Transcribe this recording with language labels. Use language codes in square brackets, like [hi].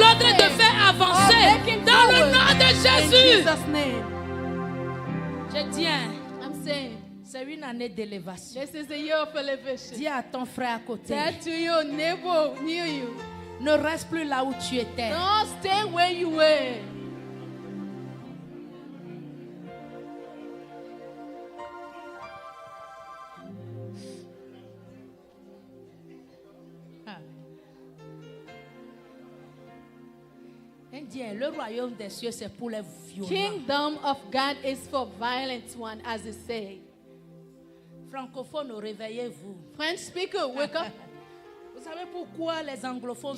[fr] L'ordre de faire avancer. [en] Of making [fr] Dans le [en] forward. [fr] nom de [en] In [fr] Jésus. [en] Jesus' name. [fr] Je tiens. [en] I'm saying, [fr] C'est une année d'élévation. [en] this is the year of elevation. [fr] Dis à ton frère à côté. [en] Tell to your neighbor near you. [fr] Ne reste plus là où tu étais. [en] Don't stay where you were. [fr] Indien, le royaume des cieux, c'est pour les violents. [en] Kingdom of God is for violent one, as it say. [fr] Francophones, réveillez-vous. [en] French speaker, wake up. [fr] Vous savez pourquoi les anglophones